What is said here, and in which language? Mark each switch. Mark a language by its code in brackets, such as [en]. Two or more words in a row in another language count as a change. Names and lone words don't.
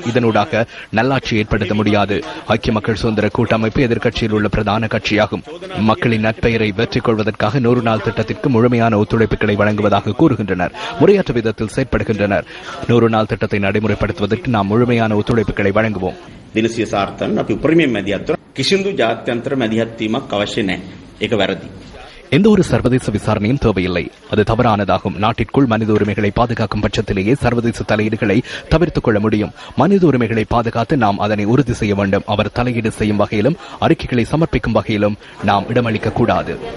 [ta] இதனூடாக நல்லாட்சி ஏற்படுத்த முடியாது. ஐக்கிய மக்கள் சுதந்திர கூட்டமைப்பு எதிர்க்கட்சியில் உள்ள பிரதான கட்சியாகும். மக்களின் நற்பெயரை வெற்றிக் கொள்வதற்காக 100 நாள் திட்டத்திற்கு முழுமையான ஒத்துழைப்புகளை வழங்குவதாக கூறுகின்றனர். முறையற்ற விதத்தில் செயற்படுகின்றனர். 100 நாள் திட்டத்தை நடைமுறைப்படுத்துவதற்கு நாம் முழுமையான ஒத்துழைப்புகளை வழங்குவோம். [si] දිනසිය සාර්ථකව අපි උපරිමයෙන් මැදිහත් වුණා. කිසිදු ජාත්‍යන්තර මැදිහත් වීමක් අවශ්‍ය නැහැ. ඒක වැරදි. [ta] எந்த ஒரு சர்வதேச விசாரணையும் தேவையில்லை. அது தவறானதாகும். நாட்டிற்குள் மனித உரிமைகளை பாதுகாக்கும் பட்சத்திலேயே சர்வதேச தலையீடுகளை தவிர்த்துக் கொள்ள முடியும். மனித உரிமைகளை பாதுகாத்து நாம் அதனை உறுதி செய்ய வேண்டும். அவர் தலையீடு செய்யும் வகையிலும் அறிக்கைகளை சமர்ப்பிக்கும் வகையிலும் நாம் இடமளிக்க கூடாது.